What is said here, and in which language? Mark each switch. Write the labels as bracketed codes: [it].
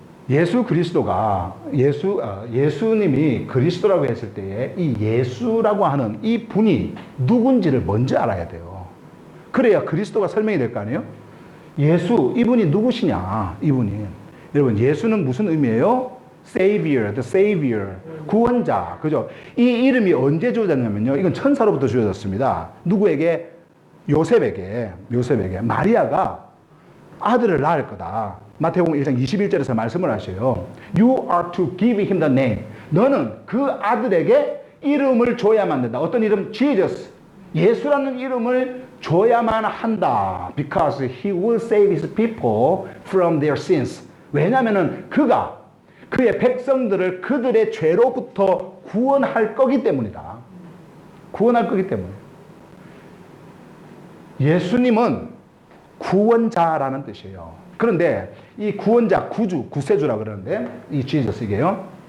[ko] 예수 그리스도가 예수님이 그리스도라고 했을 때에 이 예수라고 하는 이 분이 누군지를 먼저 알아야 돼요. 그래야 그리스도가 설명이 될 거 아니에요? 예수, 이분이 누구시냐? 이분이. 여러분, 예수는 무슨 의미예요? [en] Savior, the Savior, [ko] 구원자, 그죠? 이 이름이 언제 주어졌냐면요. 이건 천사로부터 주어졌습니다. 누구에게? 요셉에게. 마리아가 아들을 낳을 거다. 마태복음 1장 21절에서 말씀을 하셔요. [en] You are to give him the name. [ko] 너는 그 아들에게 이름을 줘야만 된다. 어떤 이름? Jesus. 예수라는 이름을 줘야만 한다. [en] Because he will save his people from their sins. [ko] 왜냐하면 그가 그의 백성들을 그들의 죄로부터 구원할 거기 때문이다. 구원할 거기 때문에. 예수님은 구원자라는 뜻이에요. 그런데 이 구원자, 구주, 구세주라고 그러는데 이 Jesus 이게요.